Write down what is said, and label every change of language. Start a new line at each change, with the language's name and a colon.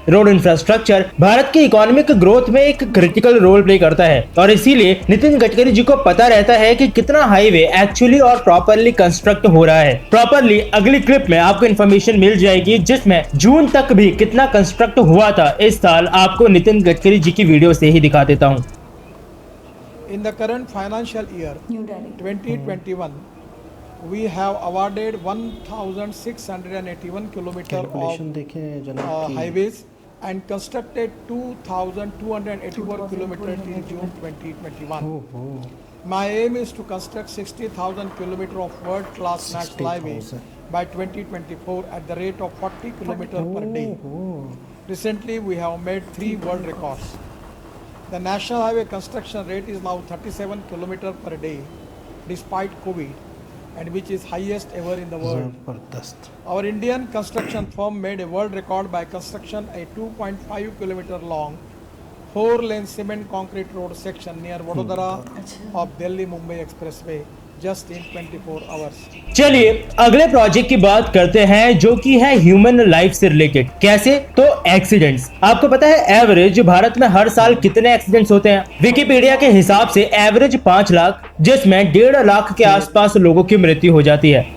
Hindi: Road infrastructure Bharat की economic growth में एक क्रिटिकल रोल प्ले करता है, और इसीलिए नितिन गडकरी जी को पता रहता है कि कितना हाईवे एक्चुअली और प्रॉपरली कंस्ट्रक्ट हो रहा है। प्रॉपरली अगली क्लिप में आपको इन्फॉर्मेशन मिल जाएगी, जिसमें जून तक भी कितना कंस्ट्रक्ट हुआ था इस साल आपको नितिन गडकरी जी की वीडियो से ही दिखा देता हूँ।
English: In the current financial year 2021, we have awarded 1,681 kilometer of highways and constructed 2,284 kilometers in June 2021. My aim is to construct 60,000 kilometers of world-class national highways by 2024 at the rate of 40 kilometers per day. Recently, we have made 3 world records. The national highway construction rate is now 37 kilometers per day, despite COVID, and which is highest ever in the world. Our Indian construction firm made a world record by construction a 2.5 kilometer long 4-lane cement concrete road section near Vadodara of Delhi-Mumbai Expressway just in 24 hours.
Hindi: चलिए अगले project की बात करते हैं, जो कि है human life से रिलेटेड। कैसे? तो एक्सीडेंट्स। आपको पता है एवरेज भारत में हर साल कितने एक्सीडेंट्स होते हैं? विकिपीडिया के हिसाब से एवरेज 5 लाख, जिसमें 1.5 लाख के आसपास लोगों की मृत्यु हो जाती है।